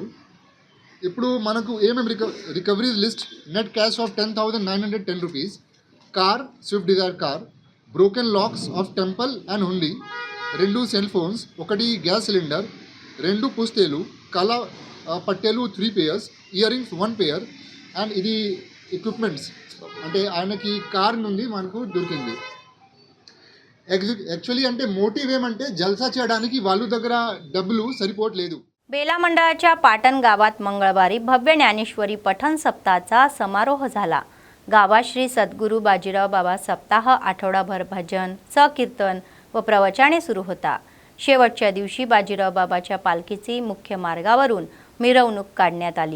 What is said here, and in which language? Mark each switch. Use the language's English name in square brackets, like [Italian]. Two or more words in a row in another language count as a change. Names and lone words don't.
[Telugu] ఇప్పుడు మనకు ఏమేమి [English] recovery list: net cash of 10,910 rupees, car, Swift Dzire car, broken locks of temple and hundi, 2 cell phones, 1 gas cylinder, [Telugu] 2 పుస్తేలు, కళ పట్టేలు [English] 3 pairs, ear rings 1 pair and [Telugu] ఇది ఎక్విప్మెంట్స్ అంటే ఆయనకి కార్ నుండి మనకు దొరికింది. యాక్చువల్లీ అంటే మోటివ్ ఏమంటే జల్సా చేయడానికి వాళ్ళ దగ్గర డబ్బులు సరిపోవట్లేదు. [Marathi] बेला मंडळाच्या पाटण गावात मंगळवारी भव्य ज्ञानेश्वरी पठण सप्ताहाचा समारोह झाला. गावात श्री सद्गुरू बाजीराव बाबा सप्ताह आठवडाभर भजन, कीर्तन व प्रवचने सुरू होता. शेवटच्या दिवशी बाजीराव बाबाच्या पालखीची मुख्य मार्गावरून मिरवणूक काढण्यात आली.